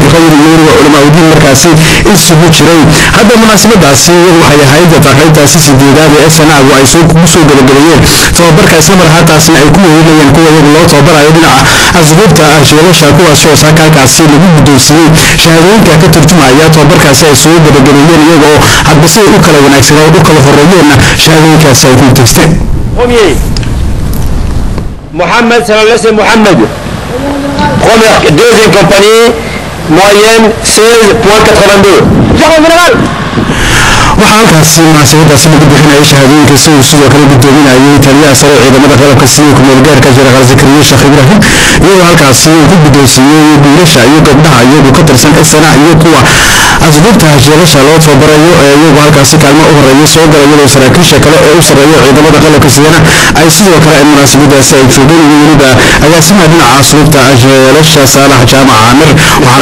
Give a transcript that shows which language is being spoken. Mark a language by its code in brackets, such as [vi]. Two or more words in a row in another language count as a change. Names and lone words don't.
[so] iyo culimada markaasi isugu jiray hadda munaasabadaasi waxay ahayd taqriibtaasi sideedaad ee sanaagu ay soo gabagabeeyeen tababarka isla markaasna ay ku weynayeen kuwa iyagu loo tababarayo dhinaca asluubta jeelasha kuwaas oo saakaalkaasi lagu guddoonsiiyey shahaadooyinka ka turjumaya tababarkaasi ay soo gabagabeeyeen iyagoo hadba si u kala wanaagsanaa u kala horeeyeen shahaadooyinkaasi ay ku tegsteen [fr] Mohamed Salalese Mohamed première deuxième compagnie moyenne 16.82 général [so] waxaa halkaasi munaasabadaasi lagu bixinayay shahaadooyinka isagu sidoo kale gudoominayay taliyaha sare ciidamada qalabka sida ku-meelgaarka Jeneraal Zakariya Sheekh Ibraahim iyagoo halkaasi uu ku guddoonsiiyey wiilasha iyo gabdhaha iyagu ka tirsan SNA iyo kuwa asluubta jeelasha loo tababarayo iyagu halkaasi kaalmo u horeeya soo galay iyadoo saraakiisha kale ee u sarreeya ciidamada qalabka sidana ay sidoo kale munaasabadaasi ay joogeen iyo weliba agaasimaha dhinaca asluubta jeelasha Saalax Jaamac Aamir waxaana